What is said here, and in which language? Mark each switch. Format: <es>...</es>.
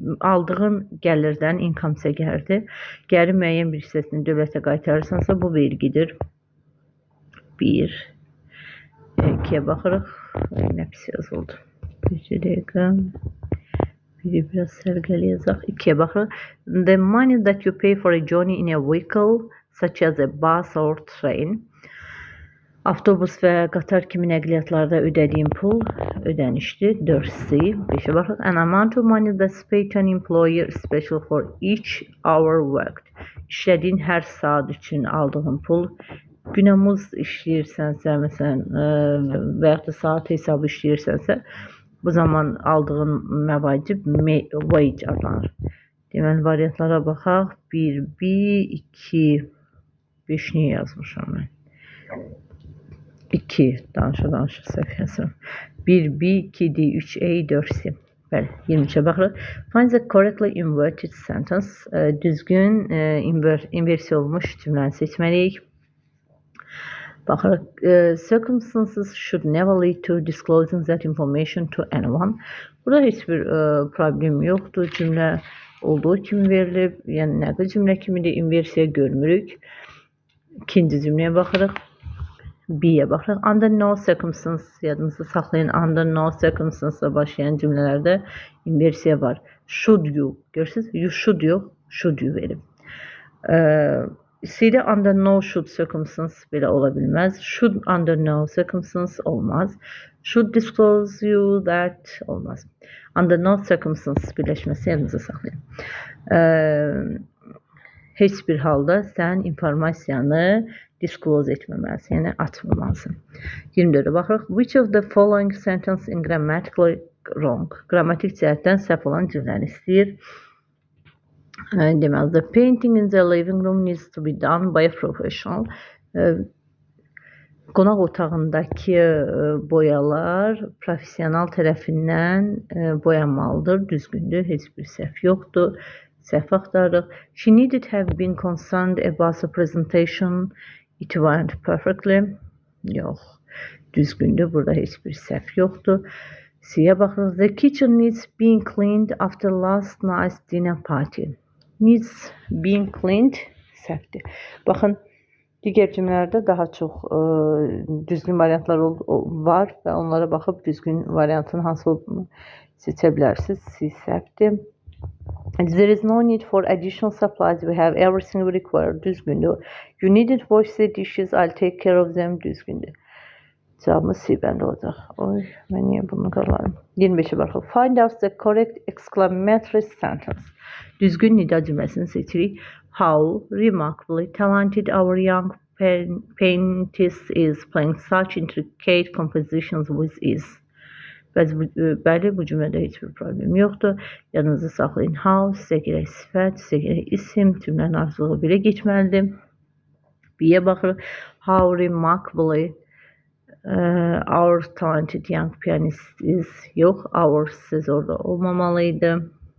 <az>Aldığın gəlirdən income isə gəlirdir. Gəlir müəyyən bir hissəsini dövlətə qaytarırsansa bu vergidir. 1. 2'ye baxırıq. Nə pis yazıldı. Bir dəqiqə. Biri biraz sərgəli yazaq. 2'ye baxırıq.</az> <en>The money that you pay for a journey in a vehicle such as a bus or train.</en> <az>Avtobus və qatar kimi nəqliyyatlarda ödədiyin pul ödənişdir. 4C. 5'e baxırıq. An amount of money that's paid to an employer special for each hour worked. İşlədiyin hər saat üçün aldığın pul. Günəmuz işləyirsənsə, məsələn, və yaxud da saat hesabı işləyirsənsə, bu zaman aldığın məvacib wage adlanır. Deməli, variantlara baxaq. 1B, 2, 5 niyə yazmışam mən? 2, danışa səhv yazıram. 1B, 2D, 3A, 4C. Bəli, 23'e baxırıq.</az> <en>Find the correctly inverted sentence.</en> <az>Düzgün inversiya olmuş cümləni seçməliyik. Baxırıq.</az> <en>Circumstances should never lead to disclosing that information to anyone.</en> <az>Burada heç bir problem yoxdur. Cümlə olduğu kimi verilib. Yəni, nəql cümlə kimi də inversiya görmürük. İkinci cümləyə baxırıq. B'yə baxırıq. Under no circumstances, yadınızda saxlayın. Under no circumstances başlayan cümlələrdə inversiya var.</az> <en>Should you, görürsünüz? You should yox, should you verib. C'də under no should circumstances</en> <az>belə ola bilməz.</az> <en>Should under no circumstances</en> <az>olmaz.</az> <en>Should disclose you that olmaz.</en> <az>Under no circumstances birləşməsi yadınızda saxlayın. Heç bir halda sən informasiyanı disclose etməməlisin, yəni atmamalısın. 24'e baxırıq.</az> <en>Which of the following sentence is grammatically wrong?</en> <az>Qrammatik cəhətdən səhv olan cümləni istəyir. Deməli,</az> <en>the painting in the living room needs to be done by a professional.</en> <az>Qonaq otağındakı boyalar professional tərəfindən boyanmalıdır. Düzgündür, heç bir səhv yoxdur. Səhv axtarırıq.</az> <en>She needed have been concerned about the presentation. It went perfectly.</en> <az>Yox. Düzgündür. Burada heç bir səhv yoxdur. C-yə baxırıq.</az> <en>The kitchen needs being cleaned after last night's dinner party. Needs being cleaned.</en> <az>Səhvdir. Baxın, digər cümlələrdə daha çox düzgün variantlar var və onlara baxıb düzgün variantın hansı olduğunu seçə bilərsiniz. C səhvdir.</az> <en>There is no need for additional supplies. We have everything we require.</en> <az>Düzgündür.</az> <en>You needn't wash the dishes. I'll take care of them.</en> <az>Düzgündür. Cevabımız C bəndə olacaq. Oy, mən niyə bunu qalarım? 25'e baxaq.</az> <en>Find out the correct exclamatory sentence.</en> <az>Düzgün nida cümləsini seçirik.</az> <en>How remarkably talented our young paintist is playing such intricate compositions with ease.</en> <az>Bəli, bu cümlədə heç bir problem yoxdur. Yanınızda saxlayın. How, sizə gərək sifət, sizə gərək isim, cümlənin arzuluğu belə geçməlidir. B-yə baxırıq.</az> <en>How remarkably our talented young pianist is.</en> <az>Yox, our söz orada olmamalıydı.</az>